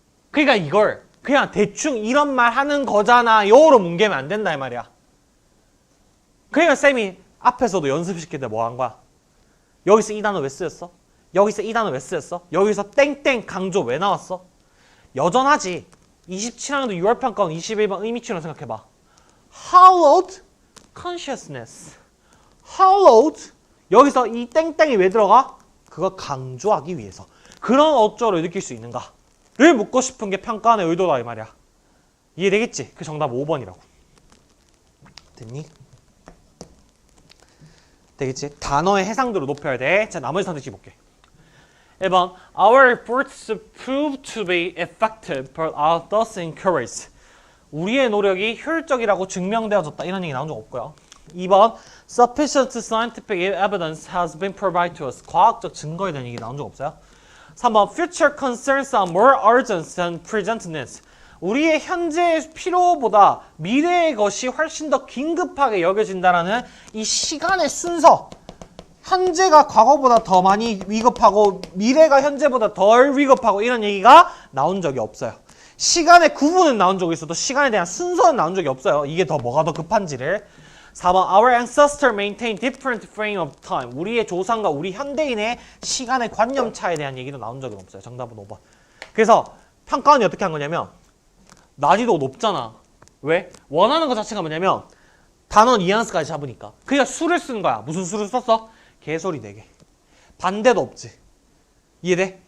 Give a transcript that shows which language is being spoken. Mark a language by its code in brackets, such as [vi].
[ko] 그러니까 이걸 그냥 대충 이런 말 하는 거잖아 요로 뭉개면 안 된다 이 말이야. 그러니까 쌤이 앞에서도 연습시킬 때 뭐 한 거야? 여기서 이 단어 왜 쓰였어? 여기서 이 단어 왜 쓰였어? 여기서 땡땡 강조 왜 나왔어? 여전하지. 27학년도 6월 평가원 21번 의미치로 생각해봐. [en] Hallowed consciousness. Hallowed. [ko] 여기서 이 땡땡이 왜 들어가? 그거 강조하기 위해서. 그런 어쩌로 느낄 수 있는가를 묻고 싶은 게 평가원의 의도다 이 말이야. 이해되겠지? 그 정답 5번이라고. 됐니? 되겠지? 단어의 해상도를 높여야 돼. 자, 나머지 선택지 볼게. [en] 1번 Our efforts prove to be effective but are thus encouraged. [ko] 우리의 노력이 효율적이라고 증명되어졌다. 이런 얘기 나온 적 없고요. [en] 2번 Sufficient scientific evidence has been provided to us. [ko] 과학적 증거에 대한 얘기 나온 적 없어요. [en] 3번 Future concerns are more urgent than present needs. [ko] 우리의 현재의 필요보다 미래의 것이 훨씬 더 긴급하게 여겨진다라는 이 시간의 순서. 현재가 과거보다 더 많이 위급하고 미래가 현재보다 덜 위급하고 이런 얘기가 나온 적이 없어요. 시간의 구분은 나온 적이 있어도 시간에 대한 순서는 나온 적이 없어요. 이게 더 뭐가 더 급한지를. [en] 4번 Our ancestors maintain different frame of time. [ko] 우리의 조상과 우리 현대인의 시간의 관념차에 대한 얘기도 나온 적은 없어요. 정답은 5번. 그래서 평가원이 어떻게 한 거냐면 난이도가 높잖아. 왜? 원하는 것 자체가 뭐냐면 단어 뉘앙스까지 잡으니까. 그러니까 수를 쓰는 거야. 무슨 수를 썼어? 개소리 4개. 반대도 없지. 이해돼?